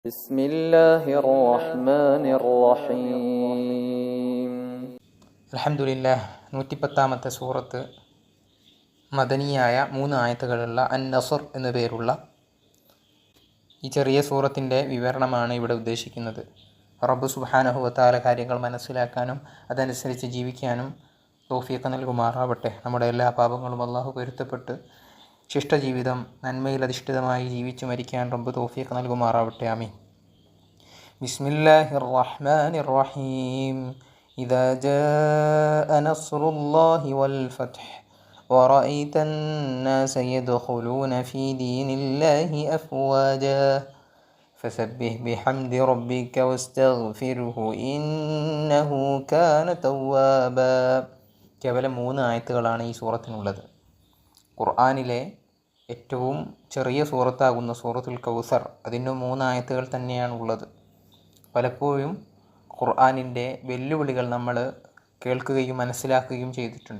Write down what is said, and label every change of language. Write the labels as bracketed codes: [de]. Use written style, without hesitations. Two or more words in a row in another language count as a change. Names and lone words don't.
[ar] بسم الله الرحمن الرحيم [ml] അൽഹംദുലില്ലാഹ് 110-ാമത്തെ സൂറത്ത് മദനിയായ 3 ആയത്തുകളുള്ള അൻ-നസ്ർ എന്നു പേരുള്ള ഈ ചെറിയ സൂറത്തിൻ്റെ വിവരണമാണ് ഇവിടെ ഉദ്ദേശിക്കുന്നത്. റബ്ബ് [ar] سبحانه وتعالى [ml] കാര്യങ്ങൾ മനസ്സിലാക്കാനും അതനുസരിച്ച് ജീവിക്കാനും തൗഫീഖ് നൽകുമാറാവട്ടെ. നമ്മുടെ എല്ലാ പാപങ്ങളും അള്ളാഹു പൊരുത്തപ്പെട്ട് ശിഷ്ടജീവിതം നന്മയിൽ അധിഷ്ഠിതമായി ജീവിച്ചു മരിക്കാൻ റബ്ബ് തൗഫീഖ് നൽകുമാറാവട്ടെ. [ar] آمين. بسم الله الرحمن الرحيم. إذا جاء نصر الله والفتح ورأيت الناس يدخلون في دين الله أفواجا فسبح بحمد ربك واستغفره إنه كان توابا. [ml] കേവലം 3 ആയത്തുകളാണ് ഈ സൂറത്തിനുള്ളത്. ഖുർആനിലെ ഏറ്റവും ചെറിയ സൂറത്താകുന്ന സൂറത്തുൽ കൗസർ അതിന് 3 ആയത്തുകൾ തന്നെയാണ് ഉള്ളത്. പലപ്പോഴും ഖുർആനിൻ്റെ വെല്ലുവിളികൾ നമ്മൾ കേൾക്കുകയും മനസ്സിലാക്കുകയും ചെയ്തിട്ടുണ്ട്.